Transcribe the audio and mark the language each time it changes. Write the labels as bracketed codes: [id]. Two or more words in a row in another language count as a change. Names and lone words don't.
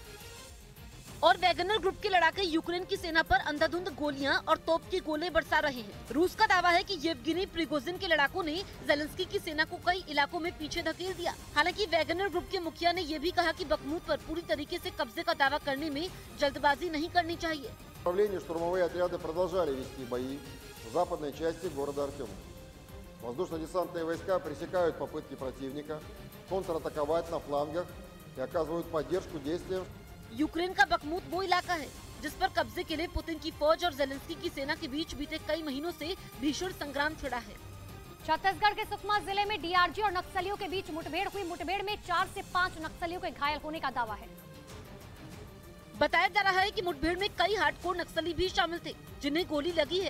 [hi] और वैगनर ग्रुप के लड़ाके यूक्रेन की सेना पर अंधाधुंध गोलियां और तोप के गोले बरसा रहे हैं। रूस का दावा है कि येवगेनी प्रिगोजिन के लड़ाकों ने ज़ेलेंस्की की सेना को कई इलाकों में पीछे धकेल दिया। हालांकि वैगनर ग्रुप के मुखिया ने ये भी कहा कि बखमूत पर पूरी तरीके से कब्जे का दावा करने में जल्दबाजी नहीं करनी चाहिए। [ru] Штурмовые отряды продолжали вести бои в западной части города Артемовск. Воздушно-десантные войска пресекают попытки противника контратаковать на флангах и оказывают поддержку действиям. [hi] यूक्रेन का बखमूत वो इलाका है जिस पर कब्जे के लिए पुतिन की फौज और ज़ेलेंस्की की सेना के बीच बीते कई महीनों से भीषण संग्राम छिड़ा है। छत्तीसगढ़ के सुकमा जिले में डीआरजी और नक्सलियों के बीच मुठभेड़ हुई। मुठभेड़ में 4 से 5 नक्सलियों के घायल होने का दावा है। बताया जा रहा है कि मुठभेड़ में कई हार्डकोर नक्सली भी शामिल थे, जिन्हें गोली लगी है।